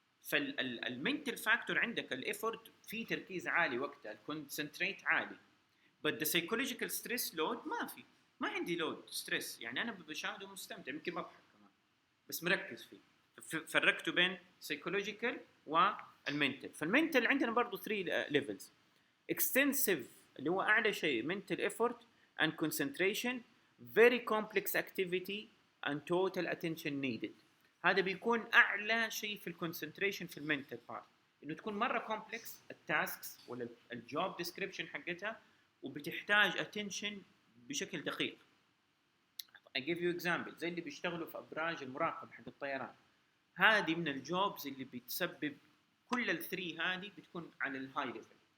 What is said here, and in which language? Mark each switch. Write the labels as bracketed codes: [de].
[ar] فالمنتل فاكتور عندك الافورت في تركيز عالي وقتها، الكونسنتريت عالي. [en] but the psychological stress load [ar] ما عندي لود ستريس، يعني انا بشاهده مستمتع، يمكن بضحك كمان بس مركز فيه. فرقته بين psychological والمنتل. فالمنتل عندنا برضو 3 levels. [en] extensive [ar] اللي هو اعلى شيء [en] mental effort and concentration, very complex activity and total attention needed. [ar] هذا بيكون اعلى شيء في الكونسنتريشن في المنتل بارت، انه تكون مره كومبلكس التاسكس ولا الجوب ديسكريبشن حقتها، وبتحتاج attention بشكل دقيق. [en] I give you example [ar] زي اللي بيشتغلوا في ابراج المراقبه حق الطيران، هذه من الجوبز اللي بتسبب كل الثري هذه بتكون على الهاي ليفل.